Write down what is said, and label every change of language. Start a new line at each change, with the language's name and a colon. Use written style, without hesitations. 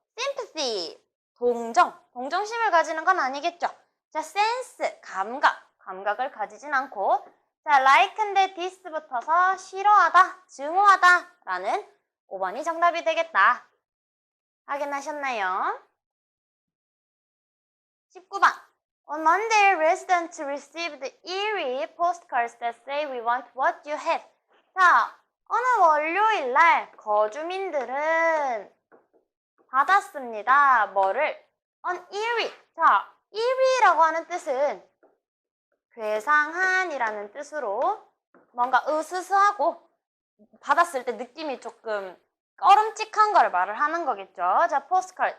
Korean: sympathy, 동정심을 가지는 건 아니겠죠. 자, sense, 감각을 가지진 않고, 자, like인데 this 붙어서 싫어하다, 증오하다 라는 5번이 정답이 되겠다. 확인하셨나요?
English: 19번 On Monday, residents received eerie postcards that say we want what you have.
Korean: 자, 어느 월요일 날 거주민들은 받았습니다. 뭐를? On eerie. 자, eerie라고 하는 뜻은 괴상한이라는 뜻으로 뭔가 으스스하고 받았을 때 느낌이 조금 꺼름칙한 걸 말을 하는 거겠죠. 자, 포스카드.